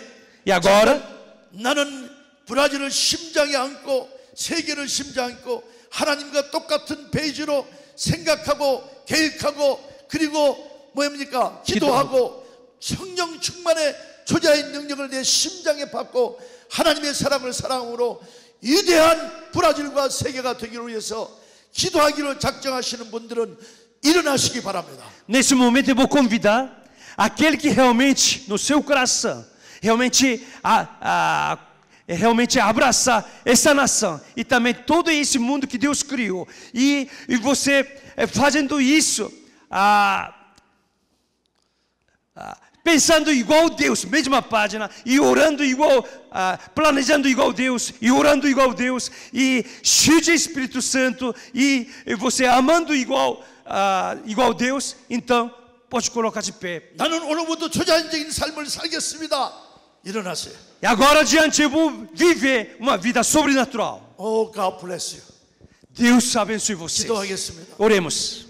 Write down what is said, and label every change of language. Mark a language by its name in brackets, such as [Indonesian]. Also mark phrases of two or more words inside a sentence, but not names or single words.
[Portuguese] E agora, [Korean] 나는 브라질을 심장에 안고 세계를 심장에 안고 하나님과 똑같은 페이지로 생각하고 계획하고 그리고 뭡니까? 기도하고 성령 충만의 초자의 능력을 내 심장에 받고 하나님의 사랑을 사랑으로 위대한 브라질과 세계가 되기를 위해서 기도하기를 작정하시는 분들은 일어나시기 바랍니다. [Portuguese] nesse momento eu vou convidar aquele que realmente no seu coração realmente abraçar essa nação e também todo esse mundo que Deus criou, e você fazendo isso pensando igual Deus, mesma página, e orando igual, planejando igual Deus, e orando igual Deus, e cheio de Espírito Santo, e você amando igual Deus, então pode colocar de pé. [Korean] 나는 오늘부터 초자연적인 삶을 살겠습니다. 일어나세요. [Portuguese] E agora adiante eu vou viver uma vida sobrenatural. [English] Oh, God bless you. [Portuguese] Deus abençoe vocês. [Korean] 기도하겠습니다. [Portuguese] Oremos.